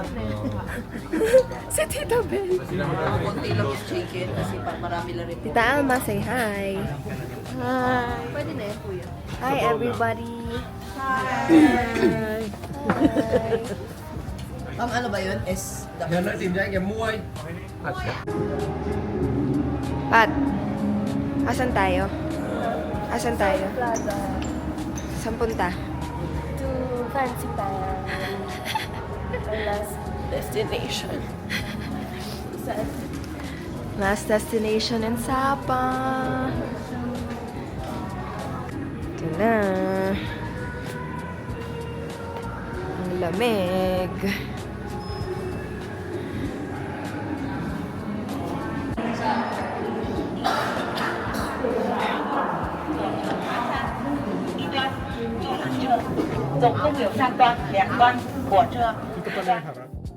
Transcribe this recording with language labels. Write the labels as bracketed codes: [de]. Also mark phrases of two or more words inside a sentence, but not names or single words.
[tl] Si Tita Bel. Konti lang yung chicken kasi marami lang rin. [en] Tita Alma, say hi. Hi. [tl] Pwede na yan, kuya. [en] Hi, everybody. Hi. [tl] Ano ba yun? Yan na, [vi] tìm ra em mua ấy. [tl] Pat, asan tayo? Asan tayo? Saan punta? [en] To Fancy Pan. Our last destination. Last destination in Sapa. [tl] Ito na. Ang lamig. Ito pala yung harap.